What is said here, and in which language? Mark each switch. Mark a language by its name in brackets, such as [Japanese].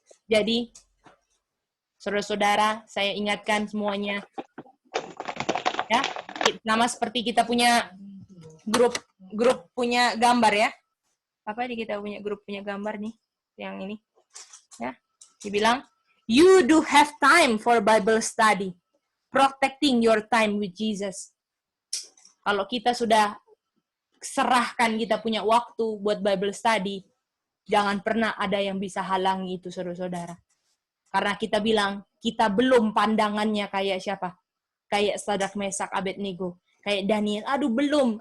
[Indonesian] Jadi, saudara-saudara, saya ingatkan semuanya. Ya, nama seperti kita punya grup punya gambar ya. Apa di kita punya grup punya gambar nih, yang ini. Ya. Dibilang, [English] you do have time for Bible study. Protecting your time with Jesus. [Indonesian] Kalau kita sudah serahkan kita punya waktu buat Bible study, jangan pernah ada yang bisa halangi itu, saudara-saudara. Karena kita bilang, kita belum pandangannya kayak siapa? Kayak Sadrak, Mesak, Abednego. Kayak Daniel, aduh belum.